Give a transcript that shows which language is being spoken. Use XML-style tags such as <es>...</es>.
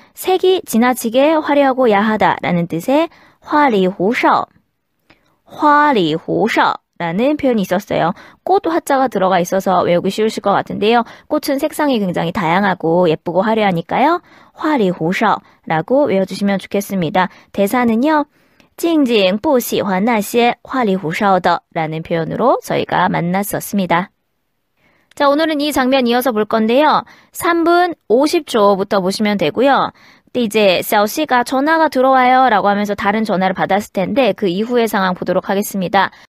<ko>색이 지나치게 화려하고 야하다라는 뜻의 花里胡哨라는 표현이 있었어요. 꽃 화자가 들어가 있어서 외우기 쉬우실 것 같은데요. 꽃은 색상이 굉장히 다양하고 예쁘고 화려하니까요. 花里胡哨 라고 외워주시면 좋겠습니다. 대사는요.</ko> <zh>静静不喜欢那些花里胡哨的</zh> <ko>라는 표현으로 저희가 만났었습니다. 자, 오늘은 이 장면 이어서 볼 건데요. 3분 50초부터 보시면 되고요. 근데 이제 샤오씨가 전화가 들어와요 라고 하면서 다른 전화를 받았을 텐데 그 이후의 상황 보도록 하겠습니다.</ko>